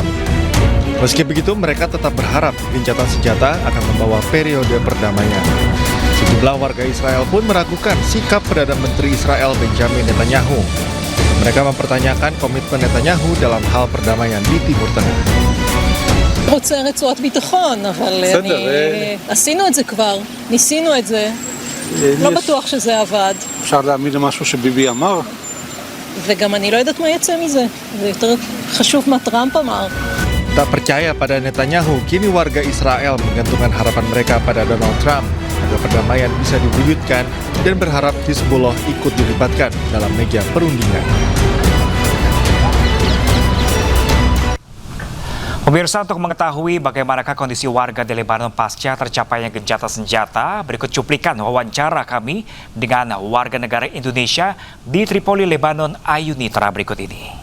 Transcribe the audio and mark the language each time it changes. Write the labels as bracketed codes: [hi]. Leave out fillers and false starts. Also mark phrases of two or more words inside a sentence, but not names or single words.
[id] Meski begitu, mereka tetap berharap gencatan senjata akan membawa periode perdamaian. Sejumlah warga Israel pun meragukan sikap Perdana Menteri Israel Benjamin Netanyahu. Mereka mempertanyakan komitmen Netanyahu dalam hal perdamaian di Timur Tengah. [he] רוצה רצועת ביטחון, אבל עשינו את זה כבר, ניסינו את זה. לא בטוח שזה עבד. אפשר להאמין למשהו שביבי אמר? וגם אני לא יודעת מה יצא מזה. זה יותר חשוב מה טראמפ אמר. [id] Tak percaya pada Netanyahu, kini warga Israel menggantungkan harapan mereka pada Donald Trump agar perdamaian bisa diwujudkan dan berharap Hizbollah ikut dilibatkan dalam meja perundingan. Pemirsa, untuk mengetahui bagaimanakah kondisi warga di Lebanon pasca tercapainya gencatan senjata, berikut cuplikan wawancara kami dengan warga negara Indonesia di Tripoli, Lebanon, Ayunitra berikut ini.